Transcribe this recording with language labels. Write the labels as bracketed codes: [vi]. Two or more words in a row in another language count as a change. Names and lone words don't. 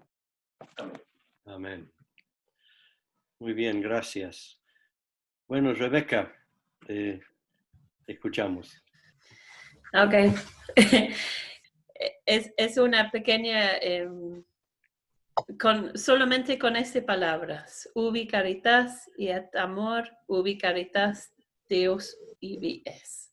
[es] Amén. Muy bien, gracias. Bueno, Rebeca, te escuchamos. Ok. Es una pequeña, solamente con estas palabras, [la] ubi caritas y et amor, ubi caritas Deus ibi es.